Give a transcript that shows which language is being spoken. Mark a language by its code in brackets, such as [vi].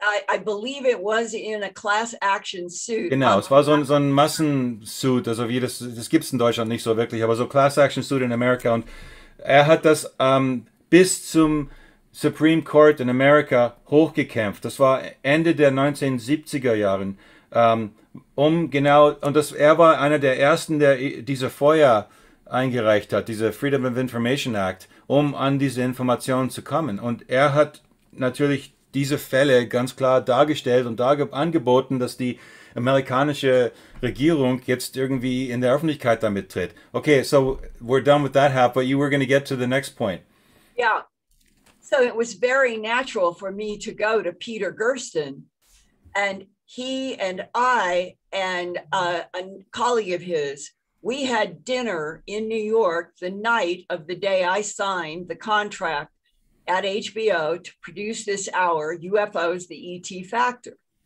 [en] I believe it was in a class action suit. [de] Genau, es war so ein Massensuit, also wie das gibt es in Deutschland nicht so wirklich, aber so class action suit in Amerika, und er hat das bis zum Supreme Court in Amerika hochgekämpft. Das war Ende der 1970er Jahren. Er war einer der ersten, der diese FOIA eingereicht hat, diese Freedom of Information Act, um an diese Informationen zu kommen. Und er hat natürlich diese Fälle ganz klar dargestellt und angeboten, dass die amerikanische Regierung jetzt irgendwie in der Öffentlichkeit damit tritt. [en] Okay, so we're done with that half, but you were going to get to the next point. Yeah. So it was very natural for me to go to Peter Gersten, and he and I and a colleague of his, we had dinner in New York the night of the day I signed the contract at HBO to produce this hour, UFOs, the ET Factor.